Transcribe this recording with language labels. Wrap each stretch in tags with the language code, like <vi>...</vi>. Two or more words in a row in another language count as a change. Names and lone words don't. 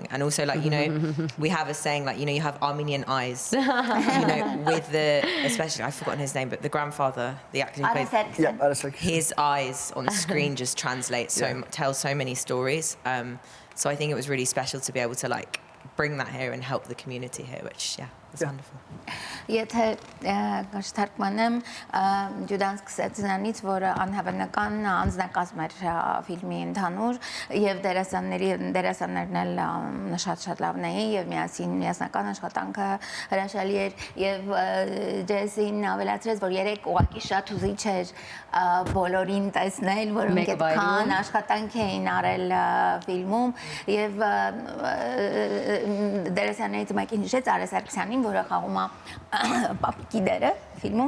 <en>And also, like, we have a saying, like, you have Armenian eyes, with especially, I've forgotten his name, but the grandfather, the actor who played, his eyes on screen just translate tell so many stories. So I think it was really special to be able to, like, bring that here and help the community here, which, was wonderful.</en> <hy>Եթե կշտարկանեմ Ջուդան սկսեց նրանից, որը անհավանական անձնակազմ էր ֆիլմի ընդհանուր եւ դերասաններն էլ շատ լավն էին եւ միասնական աշխատանքը հրաշալի էր եւ Ջեսին ավելացրեց, որ երեք ուղղակի շատ ուզիչ էր բոլորին տեսնել, որոնք այդքան աշխատանք էին արել ֆիլմում եւ դերասաններից մեկին հիշեց Արես Սարգսյանին, որը խաղում է պապիկի դերը ֆիլմում</hy>